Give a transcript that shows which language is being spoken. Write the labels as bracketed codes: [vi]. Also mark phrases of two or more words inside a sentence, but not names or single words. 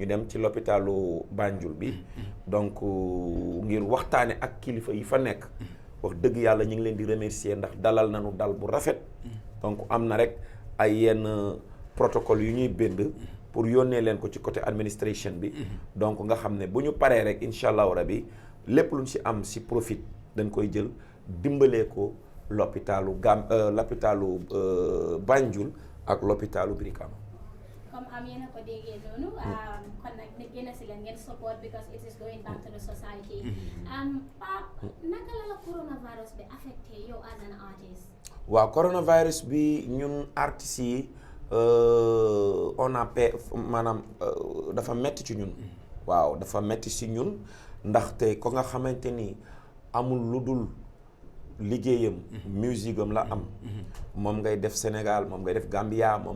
[wo] dem ci l'hôpitalu Banjul bi donc ngir waxtaane ak kilifa yi fa nekk wax dëgg yàlla ñu ngi leen di remercier ndax dalal nañu dal bu rafet donc am na rek ay yenn protocole yu ñuy bind pour yónnee leen ko ci [fr] côté administration [wo] bi donc nga xam ne bu ñu paree rek [ar] إن شاء الله ربي [wo] lépp luñ si am si profit dañ koy jël dimbalee ko l'hôpitalu Banjul ak l'hôpitalu Brikama. comme am yéen a ko déggee noonu kon nag ne génn si leen ngeen support [en] because it is going back to the society. [wo] Pape naka la coronavirus bi affecté yow [en] as an artist. [wo] waaw coronavirus bi ñun artistes yi [fr] on a [wo] maanaam dafa metti ci ñun. waaw dafa metti ci ñun ndaxte ko nga xamante ni amul lu dul liggéeyam musique am la am moom ngay def Sénégal moom ngay def Gambia moom